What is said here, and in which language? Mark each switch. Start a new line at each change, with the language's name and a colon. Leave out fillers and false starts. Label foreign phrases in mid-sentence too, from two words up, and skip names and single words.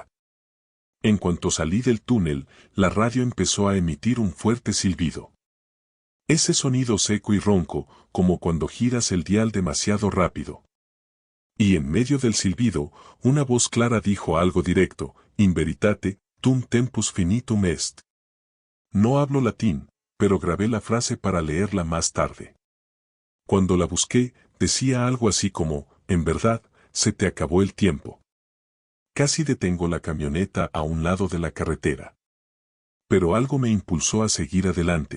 Spanish: En cuanto salí del túnel, la radio empezó a emitir un fuerte silbido. Ese sonido seco y ronco, como cuando giras el dial demasiado rápido. Y en medio del silbido, una voz clara dijo algo directo,
Latin: in veritate, tum tempus finitum est.
Spanish: No hablo latín, pero grabé la frase para leerla más tarde. Cuando la busqué, decía algo así como, en verdad, se te acabó el tiempo. Casi detengo la camioneta a un lado de la carretera. Pero algo me impulsó a seguir adelante.